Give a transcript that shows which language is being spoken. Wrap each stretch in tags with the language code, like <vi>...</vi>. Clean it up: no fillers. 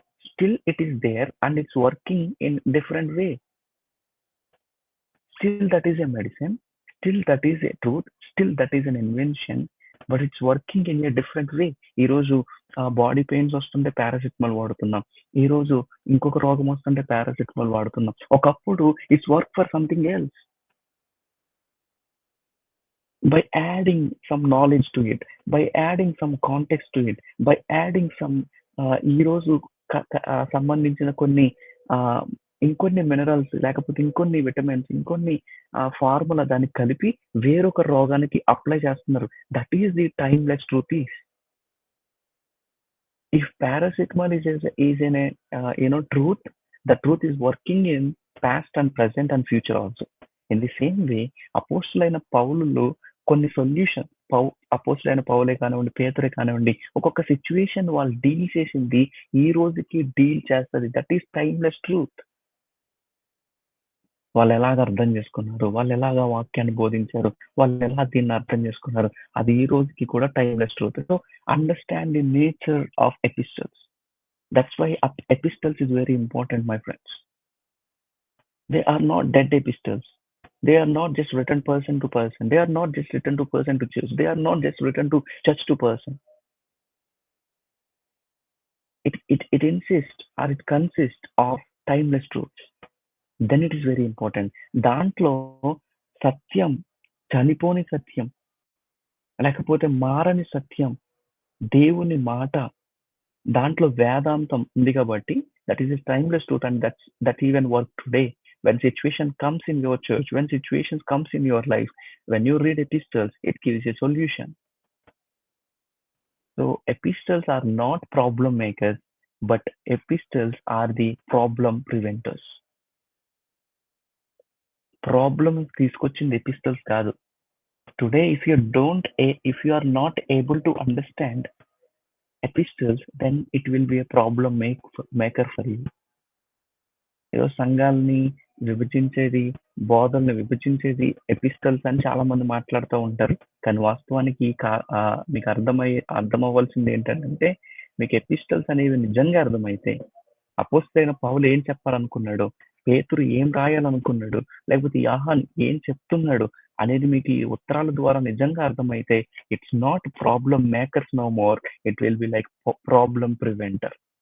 <en>Still it is there and it's working in different way. Still that is a medicine, still that is a truth, still that is an invention, but it's working in a different way.</en> <te>ఈ రోజు body pains వస్తుంటే paracetamol వాడుతున్నాం. ఈ రోజు ఇంకొక రోగం వస్తుంటే paracetamol వాడుతున్నాం. ఒకప్పుడు</te> <en>It's work for something else. By adding some knowledge to it, by adding some</en> <te>context to it, by adding some ఈ రోజు సంబంధించిన కొన్ని ఇంకొన్ని మినరల్స్ లేకపోతే ఇంకొన్ని విటమిన్స్ ఇంకొన్ని ఫార్ములా దాన్ని కలిపి వేరొక రోగానికి అప్లై చేస్తున్నారు.</te> <en>That is the timeless truth is. If paracetamol is in a truth, the truth is working in past and present and future also. In the same way,</en> <te>అపోస్తలులైన పౌలులో కొన్ని solution అపోస్తలులైన పౌలే కానివ్వండి, పేతురే కానివ్వండి, ఒక్కొక్క సిచ్యువేషన్ వాళ్ళు డీల్ చేసింది ఈ రోజుకి deal చేస్తుంది.</te> <en>That is timeless truth.</en> <te>వాళ్ళు ఎలాగ అర్థం చేసుకున్నారు, వాళ్ళు ఎలాగ వాక్యాన్ని బోధించారు, వాళ్ళు ఎలా దీన్ని అర్థం చేసుకున్నారు, అది ఈ రోజుకి కూడా timeless truth.</te> <en>So understand the nature of epistles. That's why epistles is very important, my friends. They are not dead epistles. They are not just written person to person. They are not just written to person to church. They are not just written to church to person. It insists or it consists of timeless truths. Then it is very important.</en> <te>దాంట్లో సత్యం, చనిపోని సత్యం, లేకపోతే మారని సత్యం, దేవుని మాట, దాంట్లో వేదాంతం ఉంది కాబట్టి</te> <en>that is a timeless truth, and that even work today. When situation comes in your church, when situations comes in your life, when you read epistles, it gives a solution. So epistles are not problem makers, but epistles are the problem preventers.</en> <te>Problem తీసుకొచ్చింది epistles కాదు.</te> <en>Today if you are not able to understand epistles, then it will be a problem maker for you.</en> <te>ఏదో సంఘాలని విభజించేది, బోధనలు విభజించేది epistles అని చాలా మంది మాట్లాడుతూ ఉంటారు. కానీ వాస్తవానికి మీకు అర్థమవ్వాల్సింది ఏంటంటే, మీకు ఎపిస్టల్స్ అనేవి నిజంగా అర్థమైతే, అపోస్తలుడైన పౌలు ఏం చెప్పాలనుకున్నాడు, పేతురు ఏం రాయాలనుకున్నాడు, లేకపోతే యోహాన్ ఏం చెప్తున్నాడు అనేది మీకు ఈ ఉత్తరాల ద్వారా నిజంగా అర్థమైతే,</te> <en>It's not problem makers no more, it will be like problem preventer.</en>